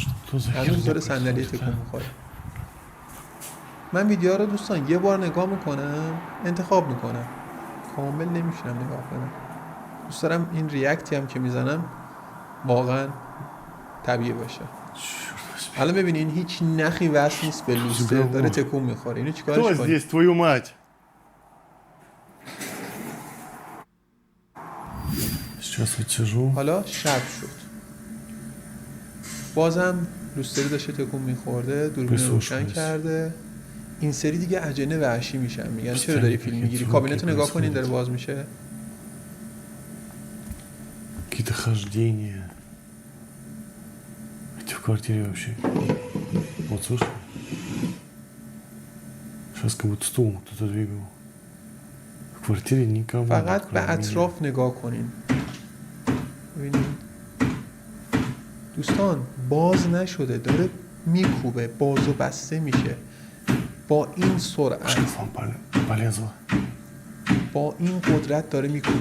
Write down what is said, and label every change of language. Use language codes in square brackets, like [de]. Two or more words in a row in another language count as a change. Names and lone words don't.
[fa] هنوز داره صندلی تکون میخوره. من ویدیوها رو دوستان یه بار نگاه میکنم انتخاب میکنم، کامل نمیشونم نگاه کنم. دوست دارم این ریاکتی هم که میزنم واقعا طبیعی باشه. الان ببینین هیچ نخی وصل نیست به لوستر، داره تکون میخوره. اینو چیکارش کنیم؟ [ru] здесь твою мать? Сейчас отсижу. [fa] حالا شب شد. بازم لوستر داشته تکون میخورده، دوربین روشن کرده. این سری دیگه اجنه وحشی میشن، میگن چرا داری فیلم میگیری؟ کابینت رو نگاه کنین داره باز میشه. [ru] Какие-то хождения. Хотя в квартире вообще. Вот слышишь? Сейчас как будто стул кто-то двигал. В квартире никого. [fa] فقط به اطراف نگاه کنین. ببینین دوستان باز نشده، داره میکوبه، باز و بسته میشه با این سرعت، با این قدرت داره میکوبه.